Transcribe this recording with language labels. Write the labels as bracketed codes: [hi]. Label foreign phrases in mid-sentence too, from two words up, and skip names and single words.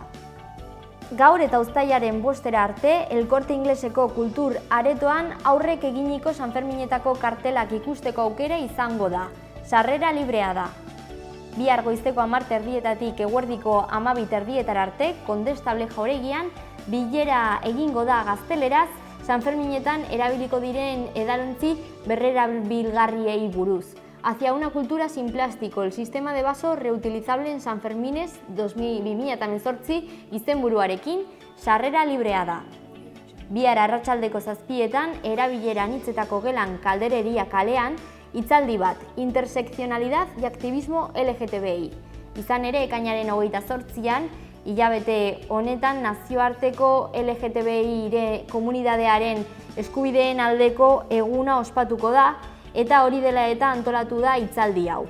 [eu] Gaur eta uztailaren 5 arte, El Corte Ingleseko kultur aretoan aurrek eginiko Sanferminetako kartelak ikusteko aukera izango da. Sarrera librea da. Bihar goizeko 10:30 eguerdiko 12:30 arte, Kondestable jauregian, bilera egingo da gazteleraz, Sanferminetan erabiliko diren edalontzi berrerabilgarriei buruz. [es] Hacia una cultura sin plástico, el sistema de vaso reutilizable en Sanfermines 2018 [eu] izenburuarekin sarrera librea da. Bihar arratsaldeko 7etan erabilera anitzetako gelan Kaldereria kalean hitzaldi bat, [es] intersekzionalidad y aktivismo LGTBI. [eu] Izan ere ekainaren 28an, hilabete honetan nazioarteko LGTBI komunidadearen eskubideen aldeko eguna ospatuko da, eta hori dela eta antolatu da hitzaldi hau.